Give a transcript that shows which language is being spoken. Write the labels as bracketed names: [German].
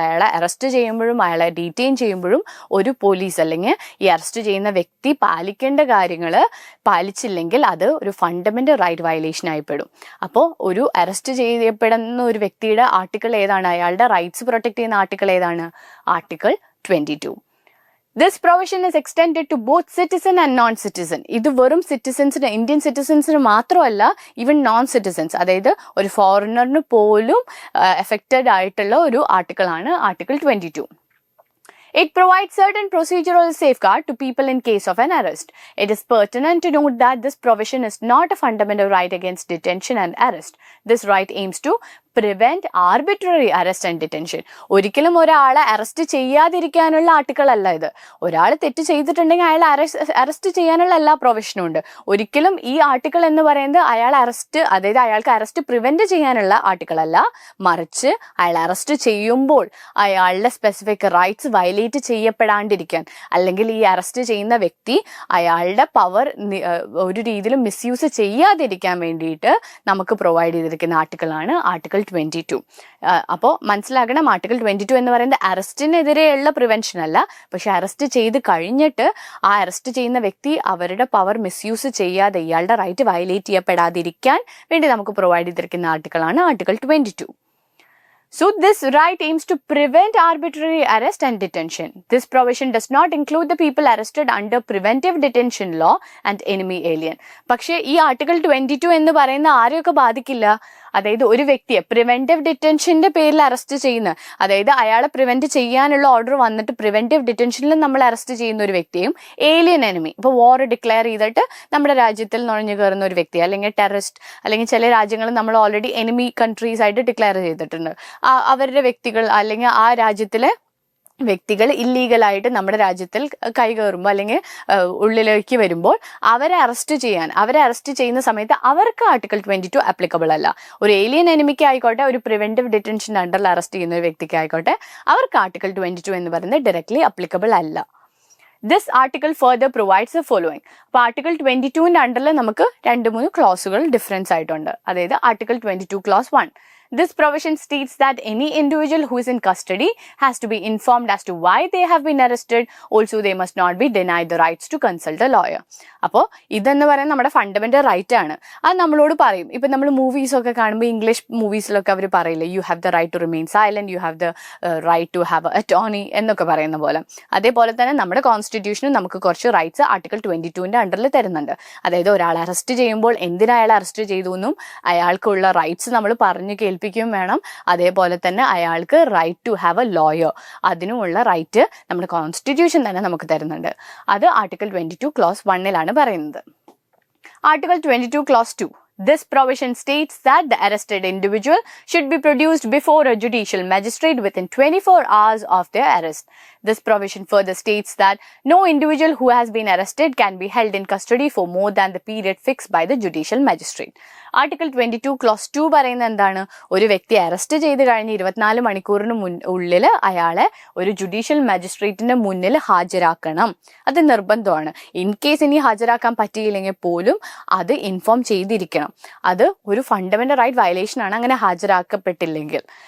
[Malayalam] അയാളെ അറസ്റ്റ് ചെയ്യുമ്പോഴും അയാളെ ഡീറ്റെയിൻ ചെയ്യുമ്പോഴും ഒരു പോലീസ് അല്ലെങ്കിൽ ഈ അറസ്റ്റ് ചെയ്യുന്ന വ്യക്തി പാലിക്കേണ്ട കാര്യങ്ങൾ പാലിച്ചില്ലെങ്കിൽ അത് ഒരു ഫണ്ടമെന്റൽ റൈറ്റ് വയലേഷൻ ആയിപ്പെടും. അപ്പോൾ ഒരു അറസ്റ്റ് ചെയ്യപ്പെടുന്ന ഒരു വ്യക്തിയുടെ ആർട്ടിക്കിൾ ഏതാണ്? അയാളുടെ റൈറ്റ്സ് പ്രൊട്ടക്ട് ചെയ്യുന്ന ആർട്ടിക്കിൾ ഏതാണ്? Article 22. [English] This provision is extended to both citizen and non-citizen. [Malayalam] ഇത് വെറും സിറ്റിസൻസിന്, ഇന്ത്യൻ സിറ്റിസൻസിന് മാത്രമല്ല, ഈവൻ നോൺ സിറ്റിസൻസ്, അതായത് ഒരു ഫോറിനറിന് പോലും എഫക്റ്റഡ് ആയിട്ടുള്ള ഒരു ആർട്ടിക്കിളാണ് article 22. [English] It provides certain procedural safeguard to people in case of an arrest. It is pertinent to note that this provision is not a fundamental right against detention and arrest. This right aims to prevent arbitrary arrest and detention. [Malayalam] ഒരിക്കലും ഒരാളെ arrest ചെയ്യാതിരിക്കാനുള്ള article അല്ല ഇത്. ഒരാൾ തെറ്റ് ചെയ്തിട്ടുണ്ടെങ്കിൽ അയാളെ arrest ചെയ്യാനുള്ള എല്ലാ പ്രൊവിഷനും ഉണ്ട്. ഒരിക്കലും ഈ ആർട്ടിക്കിൾ എന്ന് പറയുന്നത് അയാൾക്ക് അറസ്റ്റ് പ്രിവെന്റ് ചെയ്യാനുള്ള ആർട്ടിക്കിൾ അല്ല, മറിച്ച് അയാൾ അറസ്റ്റ് ചെയ്യുമ്പോൾ അയാളുടെ സ്പെസിഫിക് റൈറ്റ്സ് വയലേറ്റ് ചെയ്യപ്പെടാണ്ടിരിക്കാൻ, അല്ലെങ്കിൽ ഈ അറസ്റ്റ് ചെയ്യുന്ന വ്യക്തി അയാളുടെ പവർ ഒരു രീതിയിലും മിസ്യൂസ് ചെയ്യാതിരിക്കാൻ വേണ്ടിയിട്ട് നമുക്ക് പ്രൊവൈഡ് ചെയ്തിരിക്കുന്ന ആർട്ടിക്കിളാണ് ആർട്ടിക്കിൾ 22. അപ്പോൾ മനസ്സിലാക്കണം, ആർട്ടിക്കിൾ 22 എന്ന് പറയുന്നത് അറസ്റ്റിനെതിരെയുള്ള പ്രിവെൻഷൻ അല്ല, പക്ഷെ അറസ്റ്റ് ചെയ്ത് കഴിഞ്ഞിട്ട് ആ അറസ്റ്റ് ചെയ്യുന്ന വ്യക്തി അവരുടെ പവർ മിസ്യൂസ് ചെയ്യാതെ, ഇയാളുടെ റൈറ്റ് വയലേറ്റ് ചെയ്യപ്പെടാതിരിക്കാൻ വേണ്ടി നമുക്ക് പ്രൊവൈഡ് ചെയ്തിരിക്കുന്ന ആർട്ടിക്കിളാണ് article 22. [English] So this right aims to prevent arbitrary arrest and detention. This provision does not include the people arrested under preventive detention law and enemy alien. [Malayalam] പക്ഷേ ഈ article 22 എന്ന് പറയുന്ന ആരെയൊക്കെ ബാധിക്കില്ല? അതായത് ഒരു വ്യക്തിയെ പ്രിവെന്റീവ് ഡിറ്റൻഷന്റെ പേരിൽ അറസ്റ്റ് ചെയ്യുന്ന, അതായത് അയാളെ പ്രിവെന്റ് ചെയ്യാനുള്ള ഓർഡർ വന്നിട്ട് പ്രിവെന്റീവ് ഡിറ്റൻഷനിൽ നമ്മൾ അറസ്റ്റ് ചെയ്യുന്ന ഒരു വ്യക്തിയും, ഏലിയൻ എനിമി, ഇപ്പോൾ വാർ ഡിക്ലെയർ ചെയ്തിട്ട് നമ്മുടെ രാജ്യത്തിൽ നുഴഞ്ഞു കയറുന്ന ഒരു വ്യക്തി, അല്ലെങ്കിൽ ടെററിസ്റ്റ്, അല്ലെങ്കിൽ ചില രാജ്യങ്ങൾ നമ്മൾ ഓൾറെഡി എനിമി കൺട്രീസ് ആയിട്ട് ഡിക്ലെയർ ചെയ്തിട്ടുണ്ട്. അവരുടെ വ്യക്തികൾ അല്ലെങ്കിൽ ആ രാജ്യത്തിലെ വ്യക്തികൾ ഇല്ലീഗലായിട്ട് നമ്മുടെ രാജ്യത്തിൽ കൈകയറുമ്പോൾ അല്ലെങ്കിൽ ഉള്ളിലേക്ക് വരുമ്പോൾ അവരെ അറസ്റ്റ് ചെയ്യുന്ന സമയത്ത് അവർക്ക് ആർട്ടിക്കിൾ 22 അപ്ലിക്കബിൾ അല്ല. ഒരു ഏലിയൻ എനിമിക്ക് ആയിക്കോട്ടെ, ഒരു പ്രിവെന്റീവ് ഡിറ്റൻഷൻ അണ്ടറിൽ അറസ്റ്റ് ചെയ്യുന്ന ഒരു വ്യക്തിക്ക് ആയിക്കോട്ടെ, അവർക്ക് ആർട്ടിക്കിൾ 22 എന്ന് പറയുന്നത് ഡയറക്ട്ലി അപ്ലിക്കബിൾ അല്ല. [English] This article further provides the following. [Malayalam] അപ്പോൾ ആർട്ടിക്കിൾ 22ന്റെ അണ്ടറിൽ നമുക്ക് 2-3 ക്ലോസുകൾ ഡിഫറൻസ് ആയിട്ടുണ്ട്. അതായത് article 22 close 1. [English] This provision states that any individual who is in custody has to be informed as to why they have been arrested. Also, they must not be denied the rights to consult a lawyer. [Malayalam] അപ്പോൾ ഇതെന്ന് പറയുന്നത് നമ്മുടെ fundamental right ആണ്. അത് നമ്മളോട് പറയും. ഇപ്പം നമ്മൾ മൂവീസൊക്കെ കാണുമ്പോൾ ഇംഗ്ലീഷ് മൂവീസിലൊക്കെ അവർ പറയില്ലേ, [English] you have the right to remain silent, you have the right to have a attorney [Malayalam] എന്നൊക്കെ പറയുന്ന പോലെ. അതേപോലെ തന്നെ നമ്മുടെ കോൺസ്റ്റിറ്റ്യൂഷനും നമുക്ക് കുറച്ച് റൈറ്റ്സ് ആർട്ടിക്കിൾ 22ന്റെ അണ്ടറിൽ തരുന്നുണ്ട്. അതായത് ഒരാളെ അറസ്റ്റ് ചെയ്യുമ്പോൾ എന്തിനാ അയാളെ അറസ്റ്റ് ചെയ്തു എന്നും അയാൾക്കുള്ള റൈറ്റ്സ് നമ്മൾ പറഞ്ഞു കേൾപ്പിക്കുകയും വേണം. അതേപോലെ തന്നെ അയാൾക്ക് [English] right to have a lawyer, [Malayalam] അതിനുമുള്ള right നമ്മുടെ കോൺസ്റ്റിറ്റ്യൂഷൻ തന്നെ നമുക്ക് തരുന്നുണ്ട്. അത് ആർട്ടിക്കിൾ 22 ക്ലോസ് 1 പറയുന്നത്. [English] Article 22 Clause 2. This provision states that the arrested individual should be produced before a judicial magistrate within 24 hours of their arrest. This provision further states that no individual who has been arrested can be held in custody for more than the period fixed by the judicial magistrate. [Malayalam] Article 22 close 2 പറയുന്നത് എന്താണ്? ഒരു വ്യക്തി arrest ചെയ്ത് കഴിഞ്ഞ് 24 മണിക്കൂറിന് ഉള്ളിൽ അയാളെ ഒരു ജുഡീഷ്യൽ മജിസ്ട്രേറ്റിന്റെ മുന്നിൽ ഹാജരാക്കണം. അത് നിർബന്ധമാണ്. ഇൻ കേസ് ഇനി ഹാജരാക്കാൻ പറ്റിയില്ലെങ്കിൽ പോലും അത് ഇൻഫോം ചെയ്തിരിക്കണം. അത് ഒരു ഫണ്ടമെന്റൽ റൈറ്റ് വയലേഷൻ ആണ് അങ്ങനെ ഹാജരാക്കപ്പെട്ടില്ലെങ്കിൽ.